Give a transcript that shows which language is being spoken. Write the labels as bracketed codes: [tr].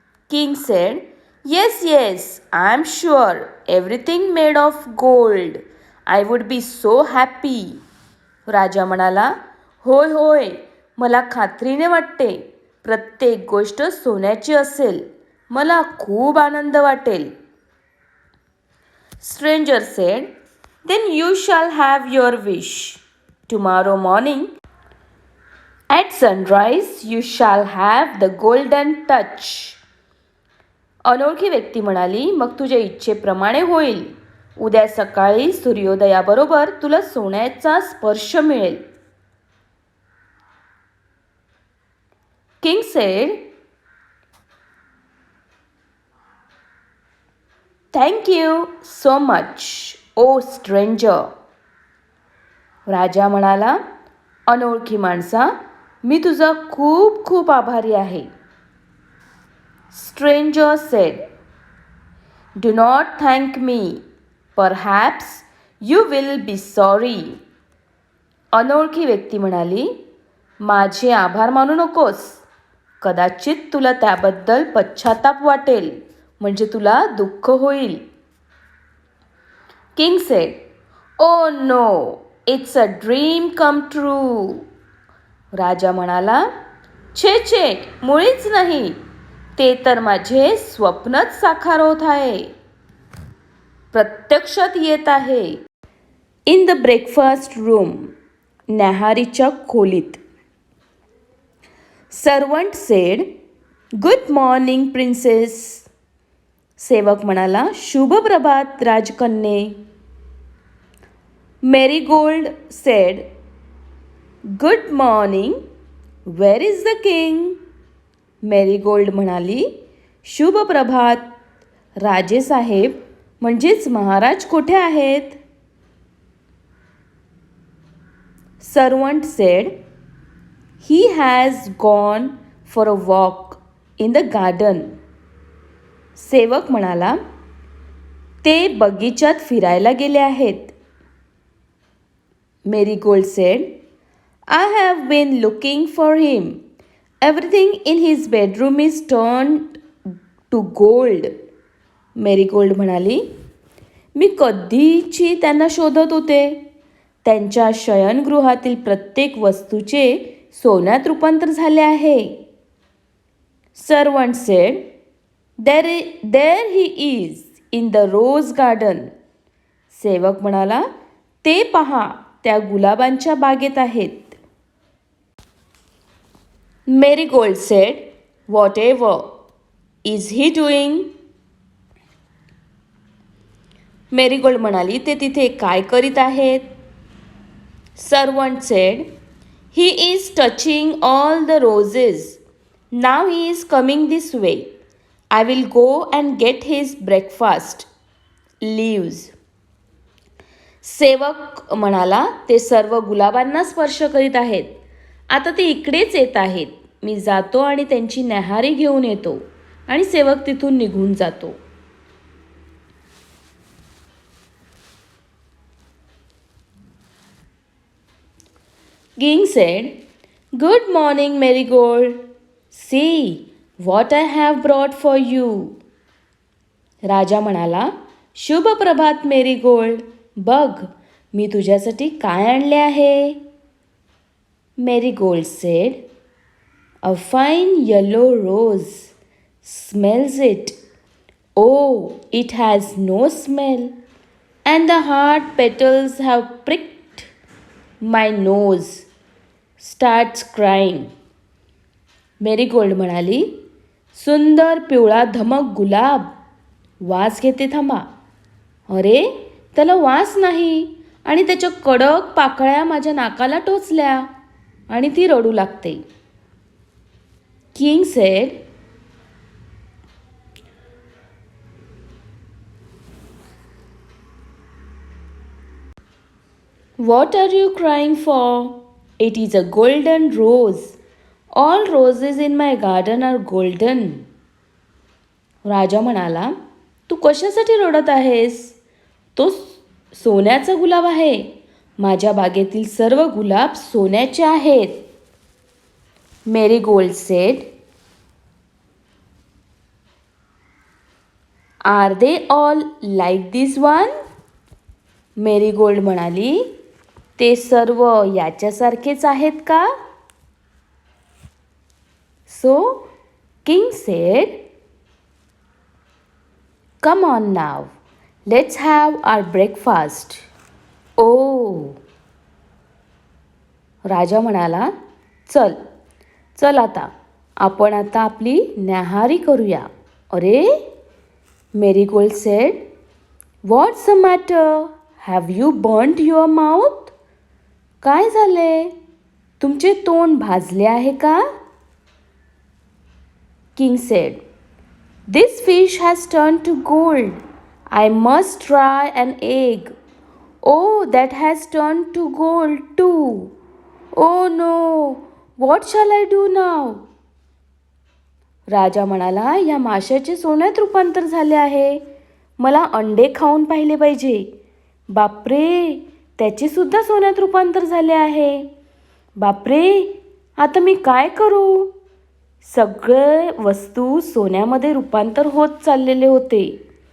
[en] King said, yes yes, I am sure. Everything made of gold. I would be so happy. [mr] राजा म्हणाला, होय होय, मला खात्रीने वाटते. प्रत्येक गोष्ट सोन्याची असेल. मला खूप आनंद वाटेल. [en] Stranger said, then you shall have your wish. Tomorrow morning, at sunrise, you shall have the golden touch. [mr] अनोळखी व्यक्ती म्हणाली, मग तुझ्या इच्छेप्रमाणे होईल. उद्या सकाळी सूर्योदयाबरोबर तुला सोन्याचा स्पर्श मिळेल. [en] King said, thank you so much, oh stranger. [mr] राजा म्हणाला, अनोळखी माणसा, मी तुझा खूप खूप आभारी आहे. [en] Stranger said, do not thank me. Perhaps you will be sorry. [mr] अनोळखी व्यक्ती म्हणाली, माझे आभार मानू नकोस. कदाचित तुला त्याबद्दल पश्चाताप वाटेल, म्हणजे तुला दुःख होईल. [en] King said, oh no, it's a dream come true. [mr] राजा म्हणाला, छे छे, मुळीच नाही. ते तर माझे स्वप्नच साकार होत आहे, प्रत्यक्षात येत आहे. [en] in the breakfast room, [mr] न्याहारीच्या खोलीत. [en] Servant said, good morning princess. [mr] सेवक म्हणाला, शुभ प्रभात राजकन्ये. [en] Marigold said, good morning, where is the king. [mr] Marigold म्हणाली, शुभ प्रभात राजेसाहेब, म्हणजेच महाराज कुठे आहेत. [en] Servant said, he has gone for a walk in the garden. [mr] सेवक म्हणाला, ते बगीचात फिरायला गेले आहेत. [en] Marigold said, I have been looking for him. Everything in his bedroom is turned to gold. [mr] Marigold म्हणाली, मी कधीची त्यांना शोधत होते. त्यांच्या शयनगृहातील प्रत्येक वस्तूचे सोन्यात रूपांतर झाले आहे. [en] Servant said, there he is in the rose garden. [mr] सेवक म्हणाला, ते पहा, त्या गुलाबांच्या बागेत आहेत. [en] Marigold said, what ever is he doing. [mr] Marigold म्हणाली, ते तिथे काय करीत आहेत. [en] Servant said, he is touching all the roses. Now he is coming this way. I will go and get his breakfast. Leaves. [mr] सेवक म्हणाला, ते सर्व गुलाबांना स्पर्श करीत आहेत. आता ते इकडेच येत आहेत. मी जातो आणि त्यांची न्याहारी घेऊन येतो. आणि सेवक तिथून निघून जातो. [en] King said, good morning, Marigold. See what I have brought for you. [mr] राजा म्हणाला, शुभ प्रभात मेरीगोल्ड. बघ, मी तुझ्यासाठी काय आणले आहे. [en] Marigold said, a fine yellow rose. Smells it. Oh, it has no smell, and the hard petals have pricked my nose. Starts crying. [mr] Marigold म्हणाली, सुंदर पिवळा धमक गुलाब. वास घेते थांबा. अरे, त्याला वास नाही आणि त्याच्या कडक पाकळ्या माझ्या नाकाला टोचल्या आणि ती रडू लागते. [en] King said, what are you crying for? It is a golden rose. All roses in my garden are golden. [mr] राजा म्हणाला, तू कशासाठी रडत आहेस? तो सोन्याचा गुलाब आहे. माझ्या बागेतील सर्व गुलाब सोन्याचे आहेत. [en] Marigold said, "Are they all like this one?" [mr] Marigold म्हणाली, ते सर्व याच्यासारखेच आहेत का? [en] So King said, "Come on now, let's have our breakfast." [mr] Oh, राजा म्हणाला, चल चल आता आपण आता आपली न्याहारी करूया. [en] अरे, Marigold said, what's the matter? Have you burned your mouth? [mr] काय झाले? तुमचे तोंड भाजले आहे का? [en] King said, this fish has turn to gold. I must try an egg. Oh, that has turned to gold too. Oh no, what shall I do now? [mr] राजा म्हणाला, या माशाचे सोन्यात रूपांतर झाले आहे. मला अंडे खाऊन पाहिले पाहिजे. बापरे, त्याचे सुद्धा सोन्यात रूपांतर झाले आहे. बापरे, आता मी काय करू? सगळे वस्तू सोन्यामध्ये रूपांतर होत चाललेले होते.